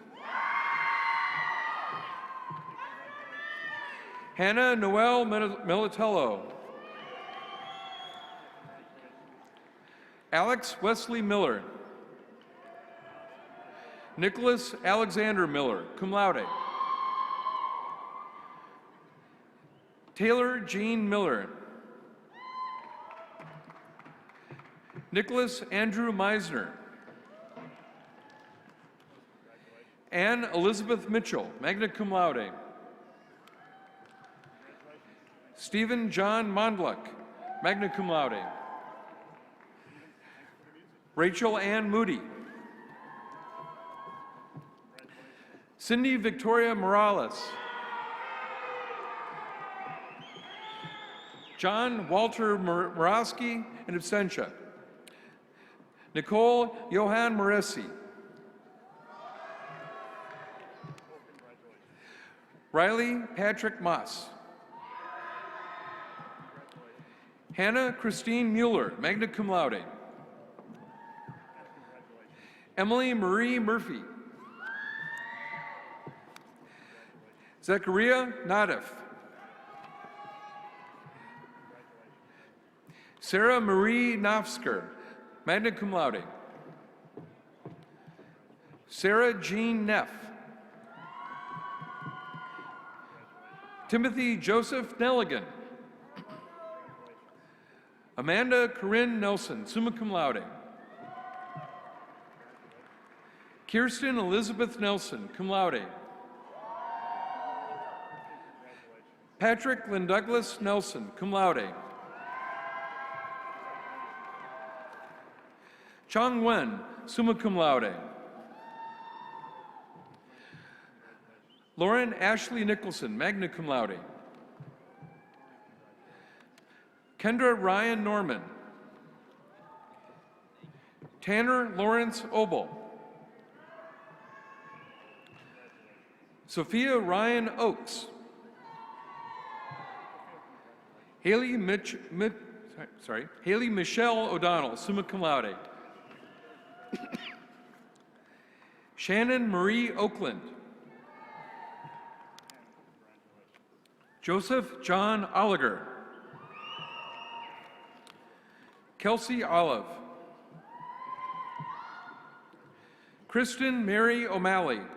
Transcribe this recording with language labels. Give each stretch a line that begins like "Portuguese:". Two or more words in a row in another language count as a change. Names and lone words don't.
English: Hannah Noel Militello. Alex Wesley Miller. Nicholas Alexander Miller,
Latin: cum laude.
English: Taylor Jean Miller. Nicholas Andrew Meisner. Anne Elizabeth Mitchell,
Latin: magna cum laude.
English: Stephen John Mondluck,
Latin: magna cum laude.
English: Rachel Ann Moody. Cindy Victoria Morales. John Walter Morawski
Latin: in absentia.
English: Nicole Johan Moresi. Riley Patrick Moss. Hannah Christine Mueller,
Latin: magna cum laude.
English: Emily Marie Murphy. Zachariah Nadif. Sarah Marie Nofsker,
Latin: magna cum laude.
English: Sarah Jean Neff. Timothy Joseph Nelligan. Amanda Corinne Nelson,
Latin: summa cum laude.
English: Kirsten Elizabeth Nelson,
Latin: cum laude.
English: Patrick Lynn Douglas Nelson,
Latin: cum laude.
English: Chong Wen,
Latin: summa cum laude.
English: Lauren Ashley Nicholson,
Latin: magna cum laude.
English: Kendra Ryan Norman. Tanner Lawrence Obel. Sophia Ryan Oakes. Haley Michelle O'Donnell,
Latin: summa cum laude.
English: Shannon Marie Oakland. Joseph John Oliger. Kelsey Olive. Kristen Mary O'Malley.